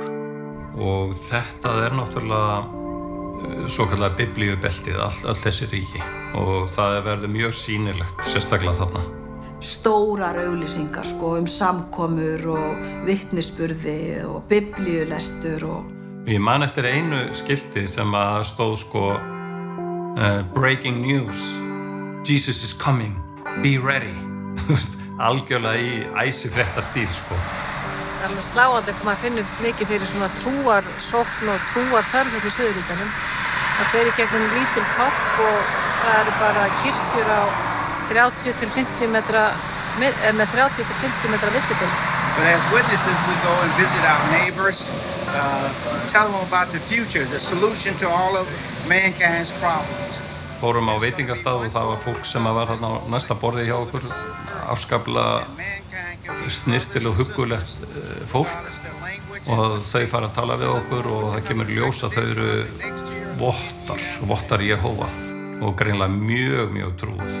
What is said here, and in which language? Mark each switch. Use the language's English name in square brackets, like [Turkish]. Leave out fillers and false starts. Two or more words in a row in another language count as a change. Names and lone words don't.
[Icelandic] Og þetta náttúrulega svokallað biblíubeltið, öll þessi ríki. Og það verður mjög sýnilegt, sérstaklega þarna. Stórar auglýsingar samkomur og vitnisburði og biblíulestur og... Ég man eftir einu skilti sem að stóð [English] breaking news, Jesus is coming, be ready. [Icelandic] Algjörlega í æsifréttastíl Það alveg sláandi að maður finnur mikið fyrir svona trúarsókn og trúarþörf í Suðurríkjunum. Það fer í gegnum lítil þorp og það eru bara kirkjur á 30 til 50 metra með 30 til 50 metra millibil. [English] But as witnesses, we go and visit our neighbors, tell them about the future, the solution to all of mankind's problems. [Icelandic] Fórum á veitingastað og það var fólk sem var þarna á næsta borði hjá okkur, afskaplega snyrtilega og huggulegt fólk og þau fara að tala við okkur og það kemur í ljós að þau eru vottar Jehovah og greinilega mjög trúð.